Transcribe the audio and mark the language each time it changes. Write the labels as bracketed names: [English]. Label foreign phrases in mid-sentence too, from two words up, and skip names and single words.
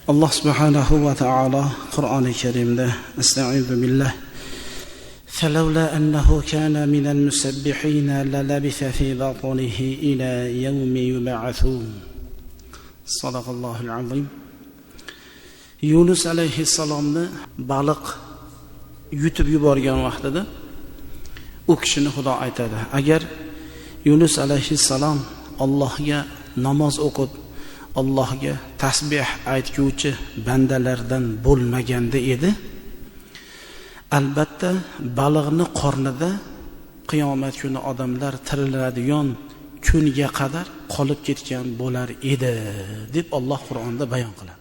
[Arabic] الله سبحانه وتعالى [Uzbek] Qur'oni Karimda [Arabic] أستعيذ بالله فلولا أنه كان من المسبحين للبث في بطنه إلى يوم يبعثون صدق الله العظيم. [Uzbek] Yunus alayhissalomni baliq yutib yuborgan vaqtida u kishini Xudo aytadi: agar Yunus alayhissalom Allohga namoz o'qib, Allohga tasbih aytguvchi bandalardan bo'lmaganda edi, albatta baliqni qornida qiyomat kuni odamlar tiriladigan kunga qadar qolib ketgan bo'lar edi deb Alloh Qur'onda bayon qiladi.